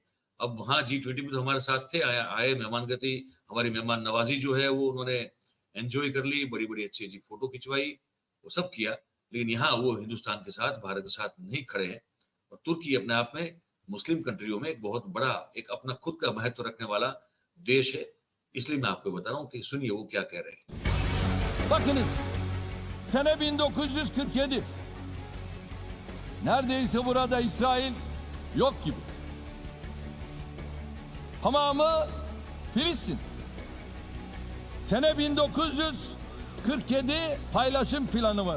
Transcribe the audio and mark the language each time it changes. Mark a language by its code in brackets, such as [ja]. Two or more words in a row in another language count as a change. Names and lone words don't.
[hi] अब वहां G20 में तो हमारे साथ थे, आए मेहमान गति, हमारी मेहमान नवाजी जो है वो उन्होंने एंजॉय कर ली, बड़ी बड़ी अच्छी अच्छी फोटो खिंचवाई, वो सब किया, लेकिन यहाँ वो हिंदुस्तान के साथ, भारत के साथ नहीं खड़े हैं। और तुर्की अपने आप में मुस्लिम कंट्रियों में एक बहुत बड़ा, एक अपना खुद का महत्व रखने वाला देश है। इसलिए मैं आपको बता रहा हूँ कि सुनिए वो क्या कह रहे हैं। [tr] Bakınız, sene 1947. Neredeyse burada İsrail yok gibi. Tamamı Filistin. Sene 1947 paylaşım planı var.